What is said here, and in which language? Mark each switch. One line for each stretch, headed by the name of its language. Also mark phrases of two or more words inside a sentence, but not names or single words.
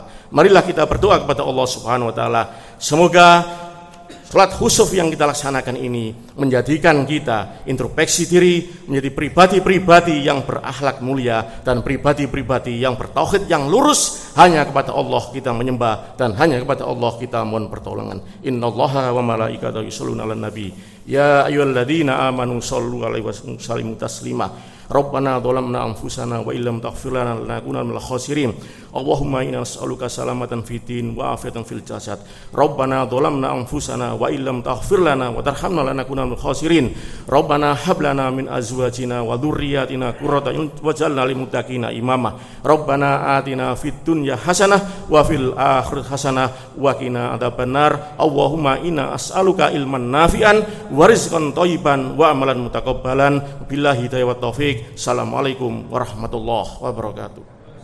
Indonesian: Marilah kita berdoa kepada Allah
Arabic: سبحانه وتعالى,
Indonesian: semoga salat khusuf yang kita laksanakan ini menjadikan kita introspeksi diri, menjadi pribadi-pribadi yang berakhlak mulia dan pribadi-pribadi yang bertauhid, yang lurus. Hanya kepada Allah kita menyembah dan hanya kepada Allah kita mohon pertolongan.
Arabic: إن الله وملائكته يصلون على النبي يا أيها الذين آمنوا صلوا عليه وسلموا تسليما. ربنا ظلمنا أنفسنا وإن لم تغفر لنا لنكونن من الخاسرين. اللهم إنا نسألك سلامة في الدين وعافية في الجسد. ربنا ظلمنا أنفسنا وإن لم تغفر لنا وترحمنا لنكونن من الخاسرين. ربنا هب لنا من أزواجنا وذرياتنا قرة أعين واجعلنا للمتقين إماما. ربنا آتنا في الدنيا حسنة وفي الآخرة حسنة وقنا عذاب النار. اللهم إنا أسألك علما نافعا ورزقا طيبا وعملا متقبلا. بالله الهداية والتوفيق. السلام عليكم ورحمة الله وبركاته.